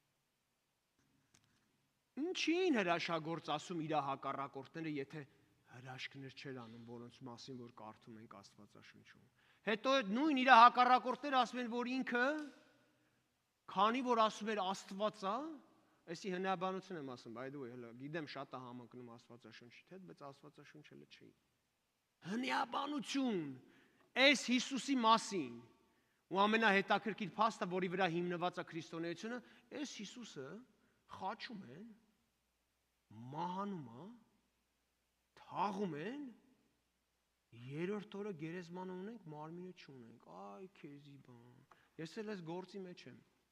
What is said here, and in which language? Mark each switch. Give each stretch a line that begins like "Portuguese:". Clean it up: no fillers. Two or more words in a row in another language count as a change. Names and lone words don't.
Armenian: Ինչին հրաշագործ ասում իր հակառակորդները, եթե հրաշքներ չեր անում, որոնց մասին որ կարդում ենք Աստվածաշունչում։ Հետո նույն իր հակառակորդները ասում են, որ ինքը քանի որ ասում էր Աստված է, այսի հնաբանություն եմ ասում,
English: by the way,
Armenian: հələ գիտեմ շատ է համընկնում Աստվածաշունչի հետ, բայց Աստվածաշունչը հələ չի։ Հնաբանություն այս Հիսուսի մասին ու ամենահետաքրքիր փաստը, որի վրա հիմնված է քրիստոնեությունը, այս Հիսուսը խաչում են, մահանում է, թաղում են, երրորդ օրը գերեզման ունենք, մարմինը չունենք, այ քեզի բան, ես էլ ես գործի մեջ եմ,